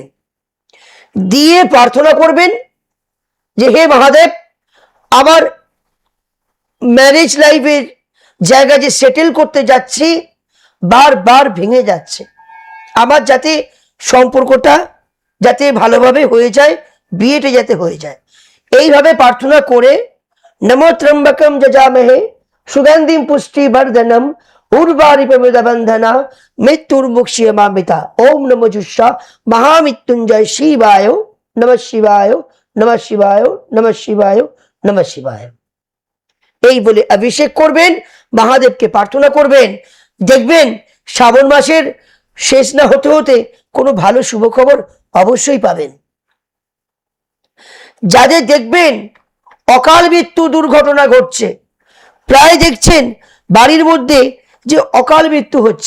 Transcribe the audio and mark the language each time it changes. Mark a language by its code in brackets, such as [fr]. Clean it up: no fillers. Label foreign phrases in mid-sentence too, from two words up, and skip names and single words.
[bn] দিয়ে প্রার্থনা করবেন যে হে মহাদেব, আমার [en] marriage life [bn] জায়গা যে সেটেল করতে যাচ্ছি বারবার ভেঙে যাচ্ছে, আমার যাতে সম্পর্কটা যাতে ভালোভাবে হয়ে যায়, বিয়েটা যাতে হয়ে যায়, এইভাবে প্রার্থনা করে [sa] নমো ত্রম্বকম যজামহে সুগন্ধিম পুষ্টিবর্ধনম উর্বারিপমিদবন্ধনা মৃত্যুর্মুক্ষীয়মামৃতা। ওম নমো জুষা মহামৃত্যুঞ্জয় শিবায় নমঃ শিবায় নমঃ শিবায় নমঃ শিবায় নমঃ শিবায়। [bn] এই বলে অভিষেক করবেন, মহাদেবকে প্রার্থনা করবেন। দেখবেন শ্রাবণ মাসের শেষ না হতে হতে কোনো ভালো শুভ খবর অবশ্যই পাবেন। যাদের দেখবেন অকাল মৃত্যু দুর্ঘটনা ঘটছে, প্রায় দেখছেন বাড়ির মধ্যে যে অকাল মৃত্যু হচ্ছে।